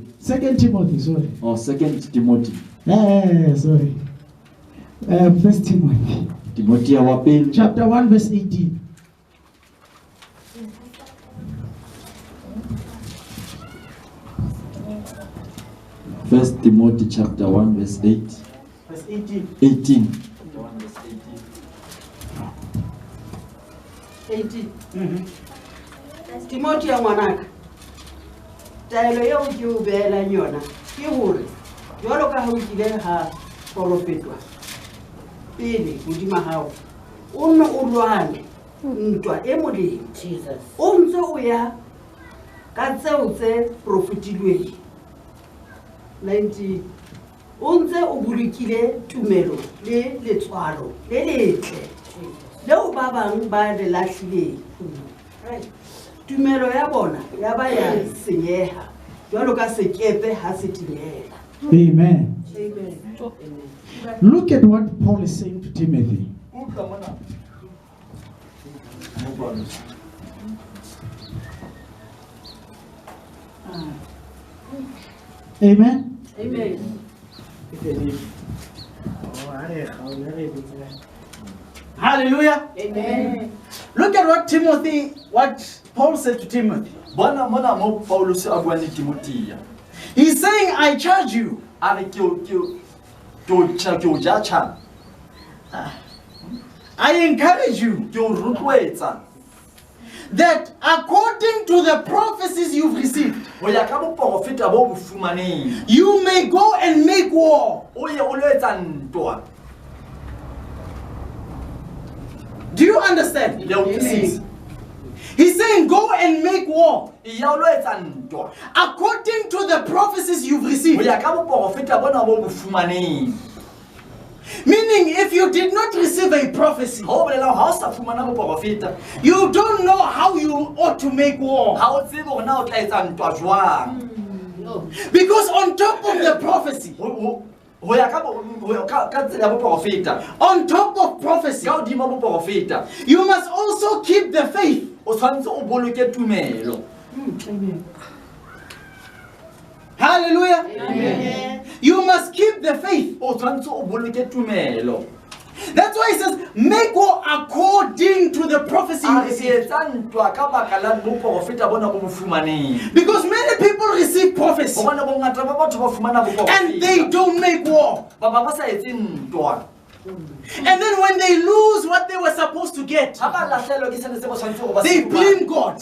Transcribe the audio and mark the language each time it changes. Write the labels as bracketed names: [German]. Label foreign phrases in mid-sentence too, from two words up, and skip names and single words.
[English] Second Timothy, sorry. or Second Timothy, Sorry. First Timothy. [Southern Sotho] Timothea wa pele [English] Chapter 1, verse 18. First Timothy chapter 1 verse 8, Verse 18. 18. 18. [Southern Sotho] Timothy ya ngwanaka, taelo eo ke o beelang yona ke hore jwalo ka ha o kile ha profetwa pele hodima hao, o nne o lwane ntwa e molemo, o ntse o ya ka tseo tse profetilweng. 19. O ntse o bolokile tumelo le letswalo le letle leo ba bang ba le lahlileng. Tumelo ya bona ya ba ya senyeha jwalo ka sekepe ha se tinyela. Amen. Amen. [English] Look at what Paul is saying to Timothy. Amen. Amen. Hallelujah. Amen. Look at what Paul said to Timothy. [Southern Sotho] Bona mona mo Paulus a bua le Timothea. [English] He's saying, I charge you [Southern Sotho] A re ke o jacha, [English] I encourage you [Southern Sotho] ke o rotloetsa [English] that according to the prophecies you've received, [Southern Sotho] ho ya ka boprofeta bo bo fumaneng, [English] you may go and make war. [Southern Sotho] o ye o lo etsa ntwa. [English] Do you understand? [Southern Sotho] Le utlwisisa? [English] He's saying, go and make war [Southern Sotho] Ya o lo etsa ntwa [English] according to the prophecies you've [Southern Sotho] ho [English] received. [Southern Sotho] ya ka boprofeta bona bo bo fumaneng. [English] Meaning, if you did not receive a prophecy, [Southern Sotho] Ha o bolela ha o sa fumana boprofeta, [English] you don't know how you ought to make war. [Southern Sotho] ha o tsebe hore na o tla etsa ntwa jwang. [English] Because on top of the prophecy, [Southern Sotho] Ho ya ka tsela ya boprofeta, [English] on top of prophecy, [Southern Sotho] ka hodima boprofeta, [English] you must also keep the faith. [Southern Sotho] o tshwanetse o boloke tumelo. [English] Hallelujah. Amen. You must keep the faith. [Southern Sotho] O tshwanetse o boloke tumelo. [English] That's why he says, make war according to the prophecy you received. Because many people receive prophecy and they don't make war. And then when they lose what they were supposed to get, they blame God.